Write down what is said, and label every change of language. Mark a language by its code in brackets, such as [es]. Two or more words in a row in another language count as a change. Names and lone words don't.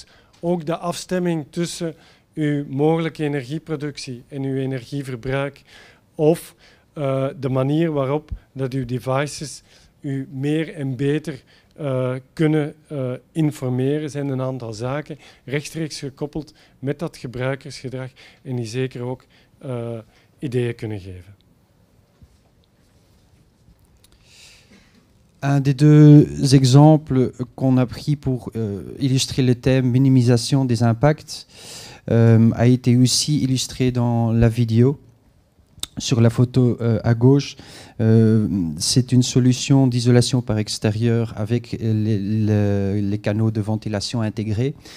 [nl] Ook de afstemming tussen uw mogelijke energieproductie en uw energieverbruik, of de manier waarop dat uw devices u meer en beter kunnen informeren, zijn een aantal zaken rechtstreeks gekoppeld met dat gebruikersgedrag en die zeker ook ideeën kunnen geven. [fr] Un des deux exemples qu'on a pris pour illustrer le thème minimisation des impacts a été aussi illustré dans la vidéo. Sur la photo à gauche, c'est une solution d'isolation par extérieur avec les canaux de ventilation intégrés.